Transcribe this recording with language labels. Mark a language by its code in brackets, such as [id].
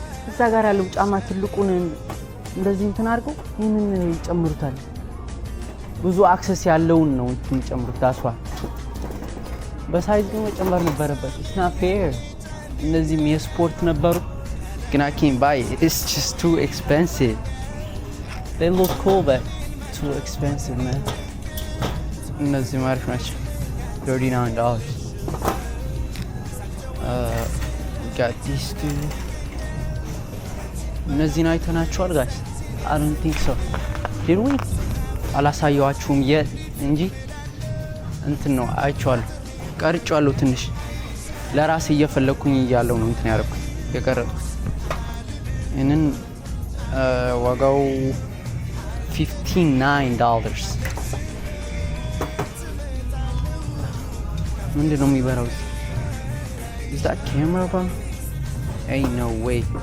[am] እዛ ጋር ያለው ጫማ ትልቁን እንደዚህ እንትን አድርገው ይሄንን ይጨምሩታል። ብዙ አክሰስ ያለውን ነው እንትን ይጨምሩት። ታስዋ በሳይዝ ነው መጨመር ነበረበት። [en] it's not fair። [am] እነዚህም የስፖርት ነበሩ ግን [en] I can't buy it. It's just too expensive. They look cool but too expensive man. [am] እነዚህ ማሪፍ ናቸው $39. [en] got these two. [am] እነዚህን አይተናቸዋል [en] guys? I don't think so. Did we? [am] አላሳየዋችሁም እንጂ እንትን ነው አይቼዋለሁ፣ ቀርጬዋለሁ። ትንሽ ለራሴ እየፈለኩኝ እያለሁ ነው እንትን ያደረኩት የቀረጥኩት። ይህንን ዋጋው $59 ምንድን ነው የሚበራው? [en] Is that camera bro? Ain't no way.